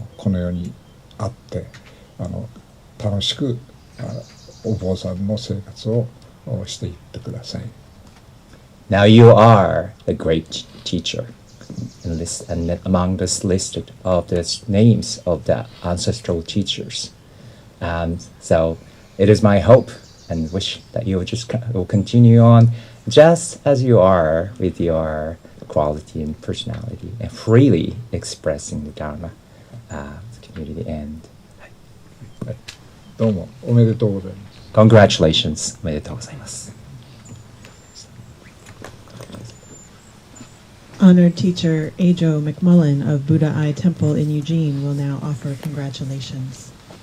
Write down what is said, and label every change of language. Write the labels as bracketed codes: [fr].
[ja] の世にあって楽しくお坊さんの生活をしていってください。 [en] Now you are the great teacher, and among this list of the names of the ancestral teachers. So it is my hope and wish that you will continue on just as you are with your quality and personality and freely expressing the Dharma community. And [ja] どうもおめでとうございます。 [en] Congratulations. [ja] おめでとうございます。 [en] Honored teacher Ajo McMullen of Buddha-I Temple in Eugene will now offer congratulations.